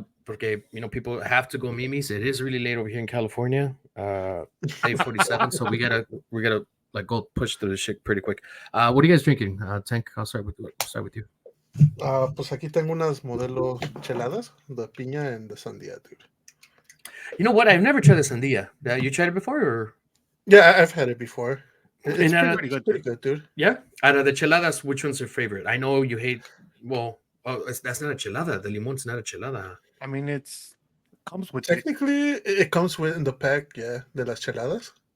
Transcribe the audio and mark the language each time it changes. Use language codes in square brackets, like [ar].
[es] Porque, [en] you know, people have to go mimis. It is really late over here in California. 8:47, so we gotta like go push through this shit pretty quick. What are you guys drinking? Tank, I'll start with you. [es] Pues aquí tengo unas modelos cheladas de piña [en] and [es] de sandía, dude. [en] You know what? I've never tried the sandía. You tried it before, or? Yeah, I've had it before. It's pretty good, dude. Yeah? Out of the cheladas, which one's your favorite? I know you hate, that's not a chelada. The limon's not a chelada. I mean, comes with Technically, it comes with in the pack, yeah, [es] de las cheladas.